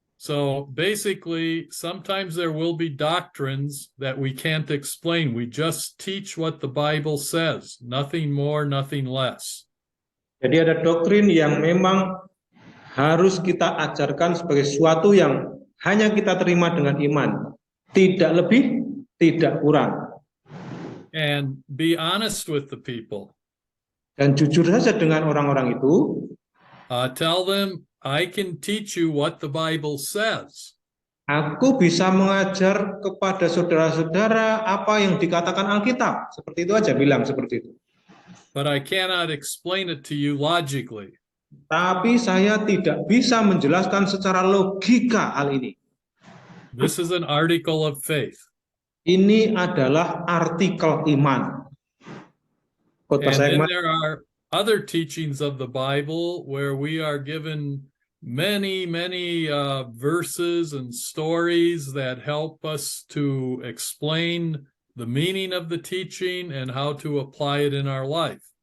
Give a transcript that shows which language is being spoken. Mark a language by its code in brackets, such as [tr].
[en] So basically, sometimes there will be doctrines that we can't explain. We just teach what the Bible says, nothing more, nothing less. [id] Jadi ada doktrin yang memang harus kita ajarkan sebagai sesuatu yang hanya kita terima dengan iman, tidak lebih, tidak kurang. [en] And be honest with the people. [id] Dan jujur saja dengan orang-orang itu. [en] Tell them, I can teach you what the Bible says. [id] Aku bisa mengajar kepada saudara-saudara apa yang dikatakan Alkitab. Seperti itu aja, bilang seperti itu. [en] But I cannot explain it to you logically. [id] Tapi saya tidak bisa menjelaskan secara logika hal ini. [en] This is an article of faith. [id] Ini adalah artikel iman. [en] And then there are other teachings of the Bible where we are given many verses and stories that help us to explain the meaning of the teaching and how to apply it in our life.